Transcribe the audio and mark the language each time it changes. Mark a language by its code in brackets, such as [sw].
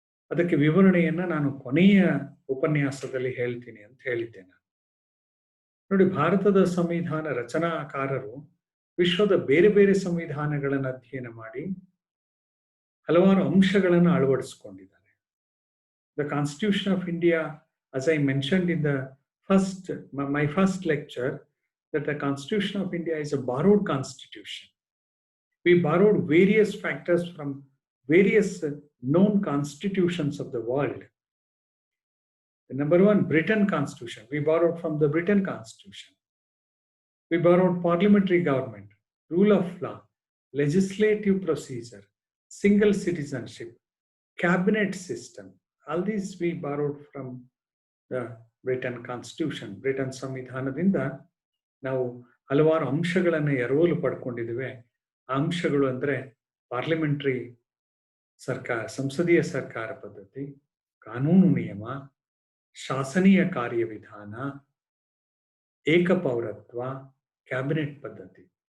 [kn] ಅದಕ್ಕೆ ವಿವರಣೆಯನ್ನ ನಾನು ಕೊನೆಯ ಉಪನ್ಯಾಸದಲ್ಲಿ ಹೇಳ್ತೀನಿ ಅಂತ ಹೇಳಿದ್ದೆ. ನೋಡಿ, ಭಾರತದ ಸಂವಿಧಾನ ರಚನಾಕಾರರು ವಿಶ್ವದ ಬೇರೆ ಬೇರೆ ಸಂವಿಧಾನಗಳನ್ನು ಅಧ್ಯಯನ ಮಾಡಿ ಹಲವಾರು ಅಂಶಗಳನ್ನು ಅಳವಡಿಸಿಕೊಂಡಿದ್ದಾರೆ. [en] The Constitution of India, as I mentioned in the my first lecture, that the Constitution of India is a borrowed constitution. We borrowed various factors from various known constitutions of the world. The number one, Britain Constitution. We borrowed from the Britain Constitution. We borrowed parliamentary government, rule of law, legislative procedure, single citizenship, cabinet system. All these we borrowed from the Britain Constitution. [kn] Britain ಸಂವಿಧಾನದಿಂದ ನಾವು ಹಲವಾರು ಅಂಶಗಳನ್ನು ಎರವಲು ಪಡ್ಕೊಂಡಿದ್ದೇವೆ. ಆ ಅಂಶಗಳು ಅಂದರೆ parliamentary ಸರ್ಕಾರ, ಸಂಸದೀಯ ಸರ್ಕಾರ ಪದ್ಧತಿ, ಕಾನೂನು ನಿಯಮ, ಶಾಸನೀಯ ಕಾರ್ಯವಿಧಾನ, ಏಕಪೌರತ್ವ, ಕ್ಯಾಬಿನೆಟ್ ಪದ್ಧತಿ.